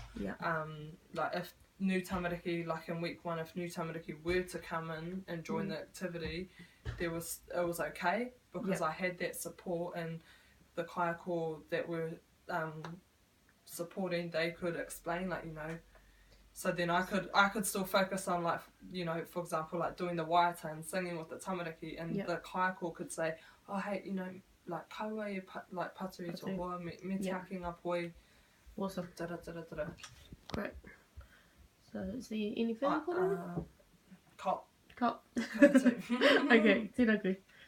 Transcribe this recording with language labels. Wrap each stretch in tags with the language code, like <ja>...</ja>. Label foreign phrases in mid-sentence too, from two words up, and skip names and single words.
<en>Like if new tamariki, like in week 1, if new tamariki were to come in and join the activity, it was okay, because I had that support, and the kaiako that were supporting, they could explain, like, you know, So then I could still focus on, like, you know, for example, like doing the waiata and singing with the tamariki, and the kaiako could say, oh hey, you know, like</en> <mi>kaua e</mi> <en>like</en> <mi>patu i tō hoa, me te aki ngā poi.</mi> <en>Awesome. Da da da da da. Great. So is there any further? Cop. Cop. Go to.</en> <mi>Okay, tēnā koe.</mi>